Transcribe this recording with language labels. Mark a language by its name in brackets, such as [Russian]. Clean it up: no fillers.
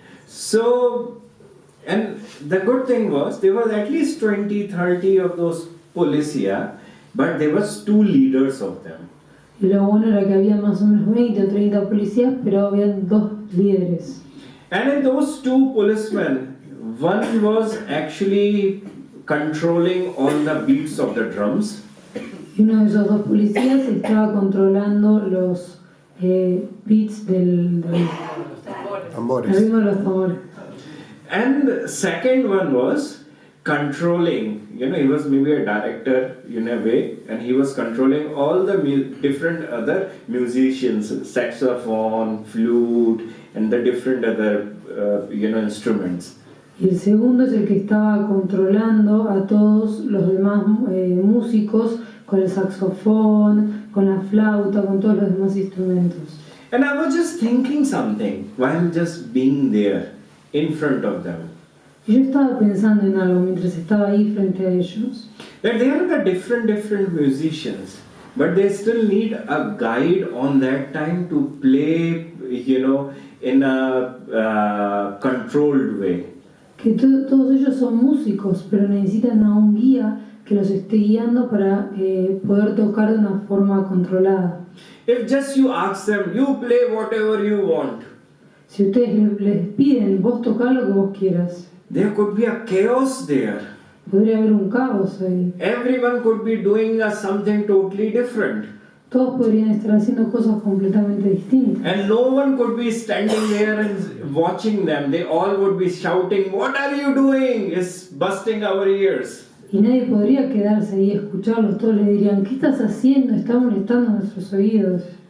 [English] So, and the good thing was, there was at least 20-30 of those policia, but there was 2 leaders of them. [Spanish] Y lo bueno era que había más o menos 20 o 30 policías, pero había 2 líderes. [English] And in those 2 policemen, one was actually controlling all the beats of the drums. [Spanish] Y uno de esos 2 policías estaba controlando los beats del Tambores. ritmo de los tambores. [English] And the second one was controlling, he was maybe a director in a way, and he was controlling all the different other musicians, saxophone, flute, and the different other, instruments. [Spanish] Y el segundo es el que estaba controlando a todos los demás músicos con el saxofón, con la flauta, con todos los demás instrumentos. [English] And I was just thinking something while just being there in front of them. [Spanish] Y yo estaba pensando en algo mientras estaba ahí frente a ellos. [English] That they are the different musicians, but they still need a guide on that time to play, in a controlled way. [Spanish] Que todos ellos son músicos, pero necesitan a un guía que los esté guiando para poder tocar de una forma controlada. [English] If just you ask them, you play whatever you want, [Spanish] Si ustedes les piden, vos tocá lo que vos quieras, [English] there could be a chaos there. [Spanish] podría haber un caos ahí. [English] Everyone could be doing something totally different. [Spanish] Todos podrían estar haciendo cosas completamente distintas. [English] And no one could be standing there and watching them. They all would be shouting, "What are you doing?" It's busting our ears. [Spanish] Y nadie podría quedarse ahí y escucharlos. Todos le dirían, ¿qué estás haciendo? Está molestando nuestros oídos.